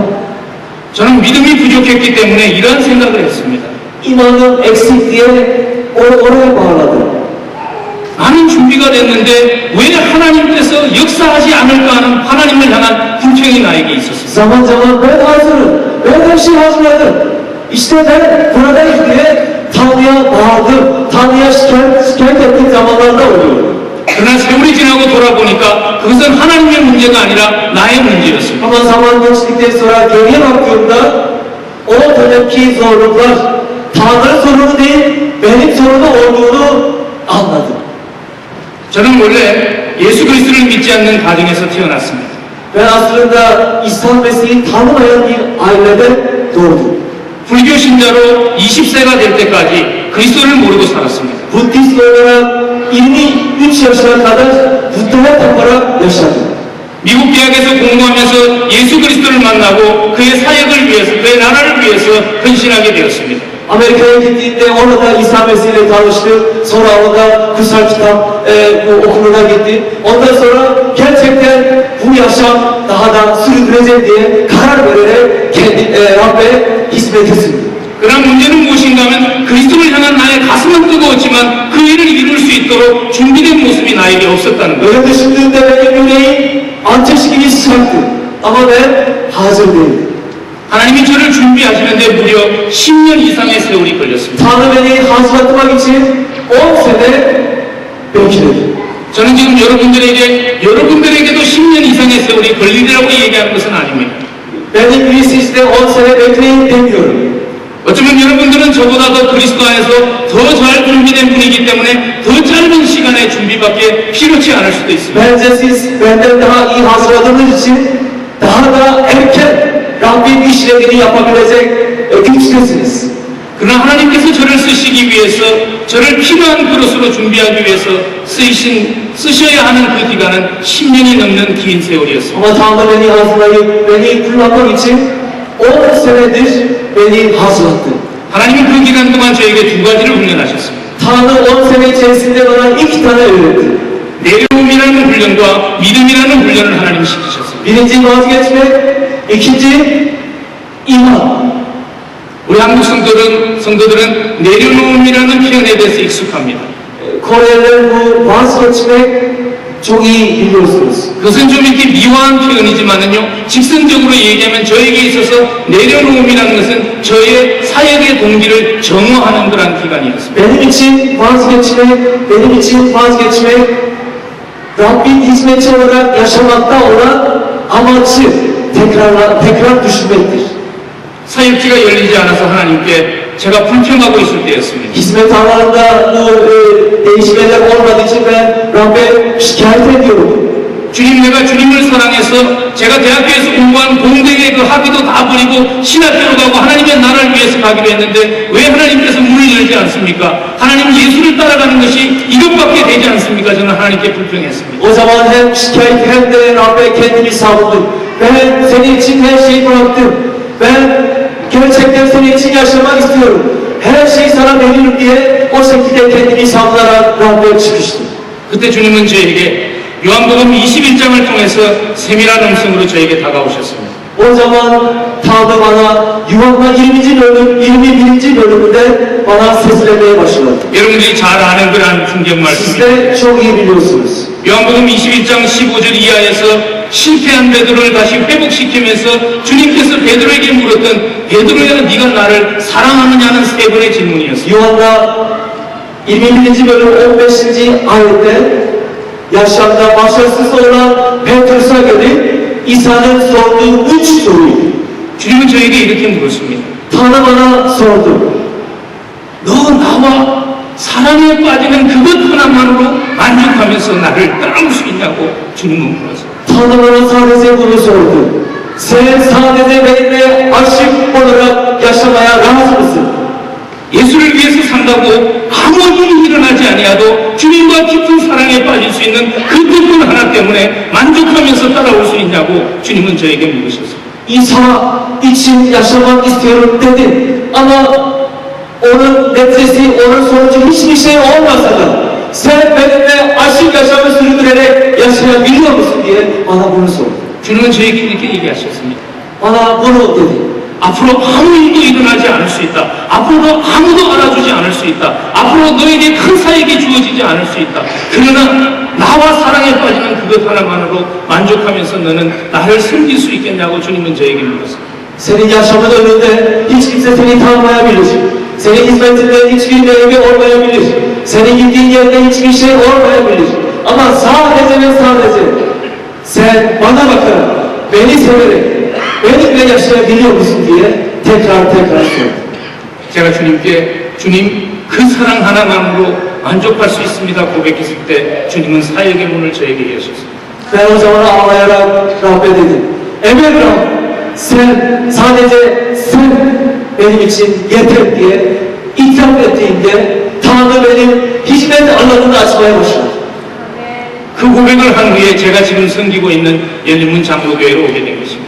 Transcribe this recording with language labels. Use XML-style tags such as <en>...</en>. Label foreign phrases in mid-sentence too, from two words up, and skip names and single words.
<ko>저는 믿음이 부족했기 때문에 이러한 생각을 했습니다.</ko> <tr>İmanım eksik diye oraya bağladım.</tr> <ko>나는 준비가 됐는데 왜 하나님께서 역사하지 않을까 하는 하나님을 향한 불평이 나에게 있었습니다.</ko> <tr>Zaman zaman ben hazırım, ben her şeyi hazırladım. İşte ben buradayım diye Tanrı'ya bağırdım, Tanrı'ya şikayet ettiğim zamanlarda oluyor.</tr> <ko>그러나 세월이 지나고 돌아보니까 그것은 하나님의 문제가 아니라 나의 문제였습니다.</ko> <tr>Ama zaman geçtikten sonra geriye baktığımda o dönemki zorluklar Tanrı sorunu değil, benim sorunu olduğunu anladım.</tr> <ko>저는 원래 예수 그리스도를 믿지 않는 가정에서 태어났습니다.</ko> <tr>Ben aslında İsa Mesih'i tanımayan bir ailede doğdum.</tr> <ko>불교 신자로 20세가 될 때까지 그리스도를 모르고 살았습니다.</ko> <tr>Budist olarak 23 yaşına kadar Buda'ya taparak yaşadım.</tr> <ko>미국 대학에서 공부하면서 예수 그리스도를 만나고 그의 사역을 위해서, 그의 나라를 위해서 헌신하게 되었습니다.</ko> <tr>Amerika'ya gittiğimde orada İsa Mesih'le tanıştım. Sonra orada kutsal kitap okuluna gittim. Ondan sonra gerçekten bu yaşam daha da sürdüreceğim diye karar vererek Rab'be hizmete sürdüm.</tr> <ko>그러나 문제는 무엇인가 하면 그리스도를 향한 나의 가슴은 뜨거웠지만 그 일을 이룰 수 있도록 준비된 모습이 나에게 없었다는 거예요.</ko> <tr>Öyle düşündüğümde benim yüreğim ateş gibi sıcaktı. Ama ben hazır değildim.</tr> <ko>하나님이 저를 준비하시는데 무려 10년 이상의 세월이 걸렸습니다.</ko> <tr>Tanrı beni hazırlatmak için 10 sene belki de.</tr> <ko>저는 지금 여러분들에게도 10년 이상의 세월이 걸리리라고 얘기하는 것은 아닙니다.</ko> <tr>Benim gibi sizde 10 sene bekleyin demiyorum.</tr> <ko>어쩌면 여러분들은 저보다 더 그리스도 안에서 더 잘 준비된 분이기 때문에 더 짧은 시간의 준비밖에 필요치 않을 수도 있습니다.</ko> <tr>Bence siz benden daha iyi hazırladığınız için daha da erken Rabbin işlevini yapabilecek güçtesiniz.</tr> <ko>그러나 하나님께서 저를 쓰시기 위해서 저를 필요한 그릇으로 준비하기 위해서 쓰셔야 하는 그 기간은 10년이 넘는 긴 세월이었습니다.</ko> <tr>Ama Tanrı beni hazırlayıp beni kullanmak için 10 senedir beni hazırlattı.</tr> <ko>하나님은 그 기간 동안 저에게 두 가지를 훈련하셨습니다.</ko> <tr>Tanrı 10 sene içerisinde bana 2 tane öğretti.</tr> <ko>내려옴이라는 훈련과 믿음이라는 훈련을 하나님이 시키셨습니다.</ko> <tr>Birinci vazgeçmek, ikinci iman.</tr> <ko>우리 한국 성도들은 내려놓음이라는 표현에 대해서 익숙합니다.</ko> <tr>Koreliler bu vazgeçmek çok iyi biliyorsunuz.</tr> <ko>그것은 좀 이렇게 미화한 표현이지만은요, 직선적으로 얘기하면 저에게 있어서 내려놓음이라는 것은 저의 사역의 동기를 정화하는 그런 기간이었습니다.</ko> <tr>Benim için vazgeçmek, Rabbin hizmetçi olarak yaşamakta olan amacı tekrar düşünmektir.</tr> <ko>사역지가 열리지 않아서 하나님께 제가 불평하고 있을 때였습니다.</ko> <tr>Hizmet alanında bu değişmeler olmadığı için ben Rabbe şikayet ediyorum.</tr> <ko>주님, 내가 주님을 사랑해서 제가 대학교에서 공부한 공대의 그 학위도 다 버리고 신학교로 가고 하나님의 나라를 위해서 가기로 했는데 왜 하나님께서 문을 열지 않습니까? 하나님 예수를 따라가는 것이 이것밖에 되지 않습니까? 저는 하나님께 불평했습니다.</ko> <tr>O zaman hem şikayet hem de Rabbe kendimi savundum. Ben senin için her şeyi bıraktım. Ben gerçekten senin için yaşamak istiyorum. Her şeyi sana veririm diye o şekilde kendimi savunarak Rabbe çıkıştım.</tr> <ko>그때 주님은 저에게 요한복음 21장을 통해서 세밀한 음성으로 저에게 다가오셨습니다.</ko> <tr>O zaman Tanrı bana Yuhanna 21. bölümünde bana seslenmeye başladı.</tr> <ko>여러분들이 잘 아는 그런 풍경</ko> <tr>Siz</tr> <ko>말씀입니다.</ko> <tr>de çok iyi biliyorsunuz.</tr> <ko>요한복음 21장 15절 이하에서 실패한 베드로를 다시 회복시키면서 주님께서 베드로에게 물었던 베드로야 네가 나를 사랑하느냐는 세 번의 질문이었습니다.</ko> <tr>Yuhanna 21. bölüm 15. ayette yaşamda başarısız olan Petrus'a gelip İsa'nın sorduğu 3 soruydu.</tr> <ko>주님은 저에게 이렇게 물었습니다.</ko> <tr>Tanrı bana sordu.</tr> <ko>너 나와 사랑에 빠지는 그것 하나만으로 만족하면서 나를 따라올 수 있냐고 주님은 물었어요.</ko> <tr>Tanrı bana sadece bunu sordu. Sen sadece benimle aşık olarak yaşamaya razı mısın?</tr> <ko>예수를 위해서 산다고 아무 일이 일어나지 아니하도 주님과 깊은 사랑에 빠질 수 있는 그 뜻분 하나 때문에 만족하면서 따라올 수 있냐고 주님은 저에게 물으셨어요.</ko> <tr>İsa için yaşamak istiyorum dedi. Ama onun neticesi, onun sonucu hiçbir şey olmasa da sen benimle aşık yaşamı sürdürerek yaşayabiliyor musun diye bana bunu sordu.</tr> <ko>주님은 저에게 이렇게 얘기하셨습니다.</ko> <tr>Bana bunu dedi.</tr> <ko>앞으로 아무 일도 일어나지 않을 수 있다. 앞으로 아무도 알아주지 않을 수 있다. 앞으로 너에게 큰 사역이 주어지지 않을 수 있다. 그러나 나와 사랑에 빠지는 그것 하나만으로 만족하면서 너는 나를 섬길 수 있겠냐고 주님은 저에게 물었습니다.</ko> <tr>Senin yaşamın önünde hiç kimse seni tanımayabilir. Senin hizmetinde hiçbir meyve olmayabilir. Senin gittiğin yerde hiçbir şey olmayabilir. Ama sadece ve sadece sen bana bakarak, beni severek, benimle yaşayabiliyor musun diye tekrar sordu.</tr> <ko>제가 주님께 주님 그 사랑 하나만으로 만족할 수 있습니다 고백했을 때 주님은 사역의 문을 저에게 여셨습니다.</ko> <tr>Ben o zaman ağlayarak Rabbe dedim. Evet Rab, sadece sen benim için yeter diye itiraf ettiğimde Tanrı benim hizmet alanını açmaya başladı.</tr> <ko>그 고백을 한 후에 제가 지금 섬기고 있는 열린문 장로교회로 오게 된 것입니다.</ko>